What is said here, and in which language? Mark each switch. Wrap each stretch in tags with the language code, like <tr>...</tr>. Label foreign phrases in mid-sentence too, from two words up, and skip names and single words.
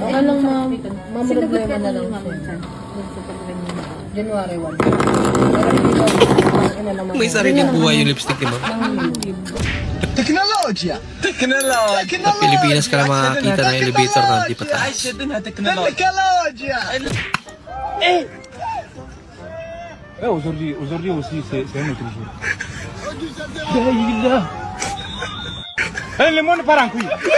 <tl>Alang problema na lang siya. January 1. May sariling buhay yung lipstick ni Ma'am. Teknolojya! Sa Pilipinas ka lang makakita ng elevator na hindi pataas. Teknolojya!</tl> <fr>Aujourd'hui aussi, c'est un autre jour.</fr> <tl>Lemon parang kuya.</tl>